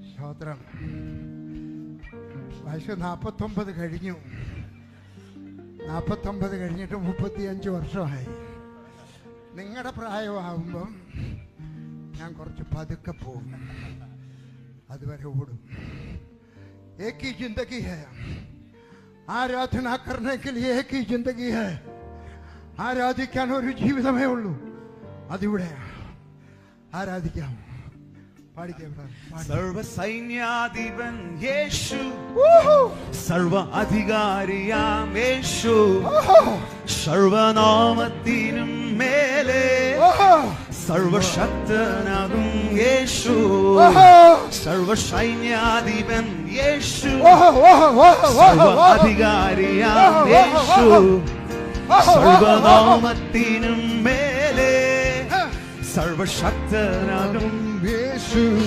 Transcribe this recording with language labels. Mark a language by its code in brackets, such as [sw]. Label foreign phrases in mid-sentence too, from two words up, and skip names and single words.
[ml] സ്തോത്രം. വയസ്സ് 49 കഴിഞ്ഞു. 49 കഴിഞ്ഞിട്ട് 35 വർഷമായി. നിങ്ങളുടെ പ്രായമാകുമ്പം ഞാൻ കുറച്ച് പതുക്കെ പോകും, അതുവരെ ഓടും. [hi] एक ही जिंदगी है, ആരാധന करने के लिए एक ही जिंदगी है. [ml] ആരാധിക്കാൻ ഒരു ജീവിതമേ ഉള്ളൂ. അതിവിടെ ആരാധിക്കാം. സർവസൈന്യാധിപൻ യേശു, സർവ അധികാരിയാം യേശു, സർവനാമത്തിനും മേലെ സർവശക്തനാകും യേശു, സർവസൈന്യാധിപൻ യേശു, സർവ അധികാരിയാം യേശു, സർവനാമത്തിനും മേലെ സർവശക്തനാകും യേശു.